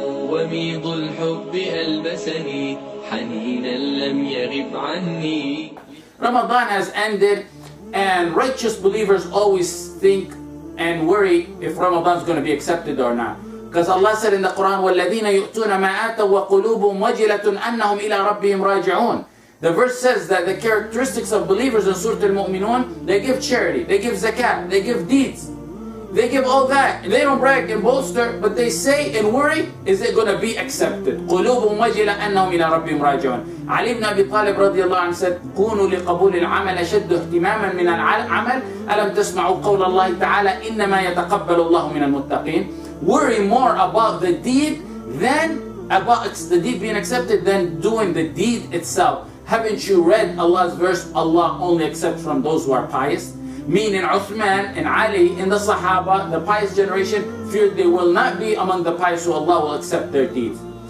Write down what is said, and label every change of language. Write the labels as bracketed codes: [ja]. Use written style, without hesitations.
[ar] وميض الحب ألبسني حنينا لم يغب عني. [en] Ramadan has ended, and righteous believers always think and worry if Ramadan is going to be accepted or not. Because Allah said in the Quran, [ar] وَالَّذِينَ يُؤْتُونَ مَا آتَوا وَقُلُوبُهُمْ وَجِلَةٌ أَنَّهُمْ إِلَىٰ رَبِّهِمْ رَاجِعُونَ. [en] The verse says that the characteristics of believers in Surah Al-Mu'minun, they give charity, they give zakat, they give deeds, they give all that. They don't brag and bolster, but they say and worry, is it going to be accepted? [ar] قُلُوبُهُمْ وَجِلَةٌ أَنَّهُمْ إِلَىٰ رَبِّهِمْ رَاجِعُونَ. [en] Ali ibn Abi Talib radiallahu anhu said, [ar] كُونُوا لِقَبُولِ الْعَمَلَ شَدُّ اهْتِمَامًا مِنَ الْعَمَلِ أَلَمْ تَسْمَعُوا قَوْلَ اللَّهِ تَعَالَى إِنَّمَا يَتَقَبَّلُ اللَّهُ مِنَ الْمُتَّقِينَ. [en] Worry more about the deed than about the deed being accepted than doing the deed itself. Haven't you read Allah's verse, Allah only accepts from those who are pious? Meaning Uthman and Ali in the Sahaba, the pious generation, feared they will not be among the pious, so Allah will accept their deeds.